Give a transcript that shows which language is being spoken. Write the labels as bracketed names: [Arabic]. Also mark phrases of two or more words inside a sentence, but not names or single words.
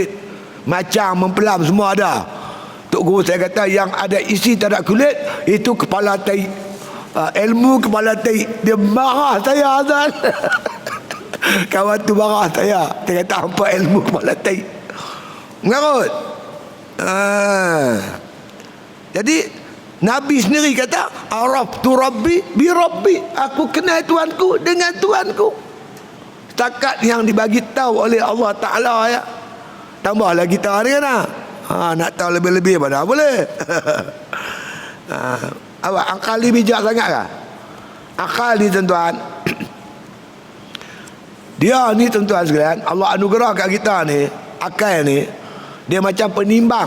[Malay] Macang, mempelam semua ada. Tok guru saya kata yang ada isi tak ada kulit itu kepala tai. Ilmu kepala tai. Dia marah saya Azan. Kawan tu marah saya. Dia kata apa ilmu kepala tai. Mengarut. Jadi Nabi sendiri kata [Arabic] عرفت ربي بربي. [Malay] Aku kenal Tuanku dengan Tuanku. Setakat yang dibagi tahu oleh Allah Ta'ala ya. Tambah lagi kita ni kan. Nak tahu lebih-lebih mana boleh. Awak akal ni bijak sangat kah? Akal ni tuan-tuan, dia ni tuan-tuan sekalian, Allah anugerah kat kita ni, akal ni dia macam penimbang.